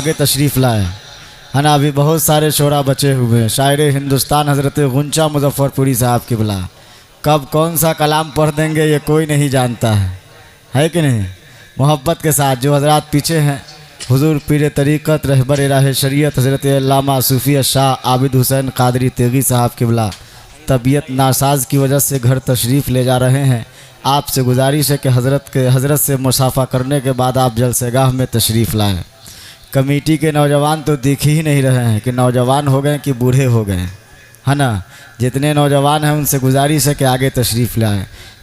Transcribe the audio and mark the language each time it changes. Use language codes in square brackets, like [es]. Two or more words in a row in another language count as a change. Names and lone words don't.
[ur] آگے تشریف لائیں ہے نا ابھی بہت سارے شعراء بچے ہوئے ہیں شاعر ہندوستان حضرت غنچہ مظفر پوری صاحب کی بلا کب کون سا کلام پڑھ دیں گے یہ کوئی نہیں جانتا ہے کہ نہیں محبت کے ساتھ جو حضرات پیچھے ہیں حضور پیر طریقت رہبر راہ شریعت حضرت علامہ صوفی شاہ عابد حسین قادری تیغی صاحب قبلہ طبیعت ناساز کی وجہ سے گھر تشریف لے جا رہے ہیں. آپ سے گزارش ہے کہ حضرت سے مصافحہ کرنے کے بعد آپ جلسہ گاہ میں تشریف لائیں. کمیٹی کے نوجوان تو دکھ ہی نہیں رہے ہیں کہ نوجوان ہو گئے کہ بوڑھے ہو گئے، ہے نا. جتنے نوجوان ہیں ان سے گزارش ہے کہ آگے تشریف لائیں.